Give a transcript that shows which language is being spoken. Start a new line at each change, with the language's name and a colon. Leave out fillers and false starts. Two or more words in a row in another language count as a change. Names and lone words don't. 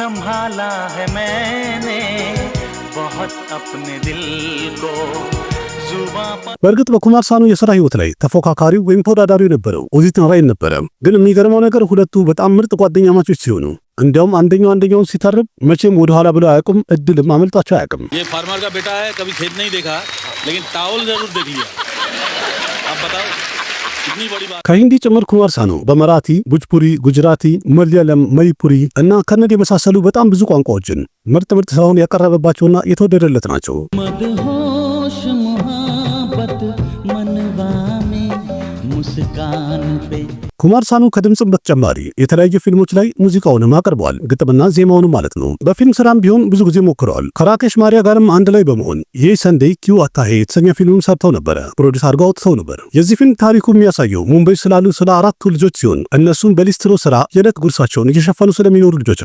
Amharic: በእርግጥ በኩማር ሳኑ የሥራ ህይወት ላይ ተፎካካሪው ወይም ተወዳዳሪው የነበረው ኦዚት ናራይን ነበረ። ግን የሚገርመው ነገር ሁለቱ በጣም ምርጥ ጓደኛ ማቾች ሲሆኑ እንዲያውም አንደኛውን ሲተርብ መቼም ወደ ኋላ ብለው አያውቁም፣ እድልም አመልጣቸው አያውቅም።
Hindi: ये फार्मर का बेटा है, कभी खेत नहीं देखा, लेकिन टावल जरूर देख लिया। आप बताओ कितनी बड़ी बात।
Amharic: ከሂንዲ ጭምር ኩማር ሳኑ በመራቲ፣ ቡጅፑሪ፣ ጉጅራቲ፣ መለያለም፣ መይፑሪ እና ከነዲ የመሳሰሉ በጣም ብዙ ቋንቋዎችን ምርጥ ስራውን ያቀረበባቸውና የተወደደለት ናቸው።
Hindi: मदहोश मोहब्बत मनवा में मुस्कान पे
Amharic: ኩማር ሳኑ ከድምጽም በተጨማሪ የተለያዩ ፊልሞች ላይ ሙዚቃውንም አቅርበዋል፣ ግጥምና ዜማውን ማለት ነው። በፊልም ስራም ቢሆን ብዙ ጊዜ ሞክረዋል። ከራኬሽ ማሪያ ጋርም አንድ ላይ በመሆን ይሄ ሰንዴይ ኪው አታሄ የተሰኘ ፊልምም ሰርተው ነበር፣ ፕሮዲዩስ አድርገው አውጥተው ነበር። የዚህ ፊልም ታሪኩ የሚያሳየው ሙምባይ ስላሉ ስለ 4 ልጆች ሲሆን እነሱም በሊስትሮ ስራ የዕለት ጉርሳቸውን እየሸፈኑ ስለሚኖሩ ልጆች